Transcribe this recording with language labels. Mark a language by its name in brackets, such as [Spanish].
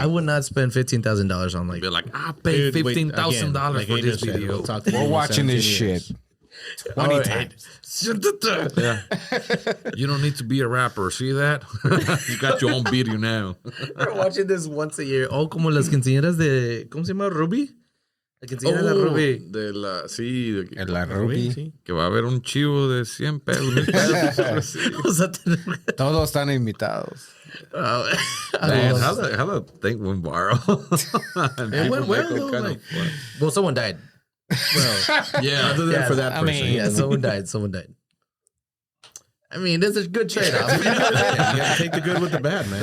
[English] I would not spend $15,000 on like. Be like, I paid $15,000 for this video. We're watching this shit 20 times. Yeah. You don't need to be a rapper. See that? You got your own video now. We're watching this once a year. [Spanish] Oh, como las quinceañeras de, ¿cómo se llama? Ruby. La quinceañera de la Ruby. De la, sí. De la Ruby. Sí. Que va a haber un chivo de 100 pesos, 1,000 pesos. Todos están invitados. [English] Man, how the thing went viral? It went well, though. Well, someone died. Well, yeah, other than for that person. I mean, yeah, someone died. I mean, there's a good trade-off. You gotta take the good with the bad, man.